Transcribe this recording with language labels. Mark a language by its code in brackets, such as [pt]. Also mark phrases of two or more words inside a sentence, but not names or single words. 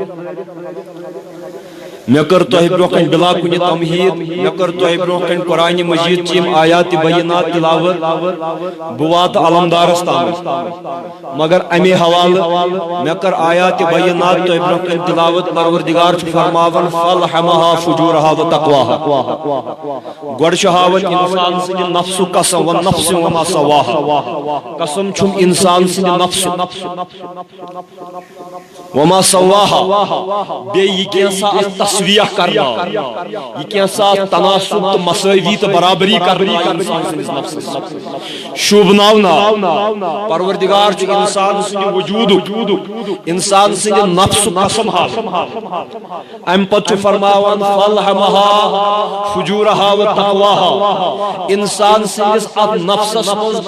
[ks] مے کٔر تۄہہِ برونٛہہ کنہِ بلا کُنہِ تمہیٖد مے کٔر تۄہہِ برونٛہہ کنہِ قرآنِ مجیٖد چہِ یِم آیاتِ بینات تلاوت بہٕ واتہٕ علمدارس تام مگر امے حوالہٕ مے کٔر آیاتِ بینات تۄہہِ برونٛہہ کنہِ تلاوت پروردگار چھُ فرماوان [ar] فلحمها فجورها وتقواها [ks] گۄڈٕ چھُ ہاوان انسان سٕنٛدِ نفسُک قسم [ar] والنفس وما سواها [ks] قسم چھُم انسان سٕنٛدِ نفسُک [ar] وما سواها [ks] بیٚیہِ یہِ کینٛژھا اتھ تصویح کرنا یہ کینٛژھا تناسب تو مساوی تو برابری کرنا انسان سٕنٛدِس نفسس شوٗبناونا پروردگار چھُ انسان سٕنٛدِ وجوٗدُک انسان سٕنٛدِ نفسُک قسم ہاوان امہِ پتہٕ چھُ فرماوان [ar] فلحمها فجورها وتقواها [ks] انسان سٕنٛدِس اتھ نفسس منٛز